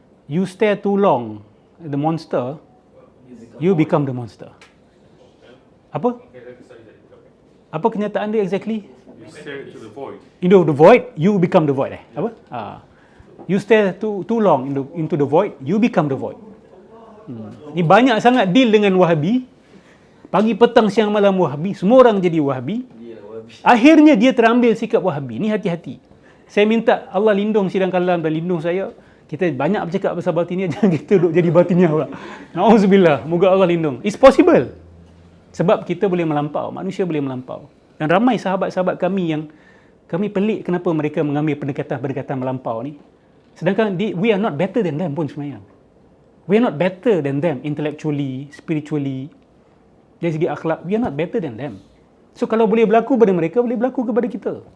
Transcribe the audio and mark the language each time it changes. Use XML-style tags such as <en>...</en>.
<en>You stare too long at the monster, you become the monster.</en> <ms>Apa? Apa kenyataan dia exactly?</ms> <en>You stare into the void. Into the void, you become the void. Apa? You stare too long into the void, you become the void.</en> <ms>Ni banyak sangat deal dengan Wahabi. Pagi, petang, siang, malam Wahabi. Semua orang jadi Wahabi. Akhirnya dia terambil sikap Wahabi. Ni hati-hati. Saya minta Allah lindung sidang kalam dan lindung saya. Kita banyak bercakap pasal batiniah, jangan kita duduk jadi batiniah pula. Na'udzubillah. Moga Allah lindung.</ms> <en>It's possible.</en> <ms>Sebab kita boleh melampau. Manusia boleh melampau. Dan ramai sahabat-sahabat kami yang kami pelik kenapa mereka mengambil pendekatan-pendekatan melampau ni.</ms> <en>Sedangkan we are not better than them</en> <ms>pun sebenarnya.</ms> <en>We are not better than them intellectually, spiritually.</en> <ms>Dari segi akhlak,</ms> <en>we are not better than them.</en> <ms>So kalau boleh berlaku pada mereka, boleh berlaku kepada kita.</ms>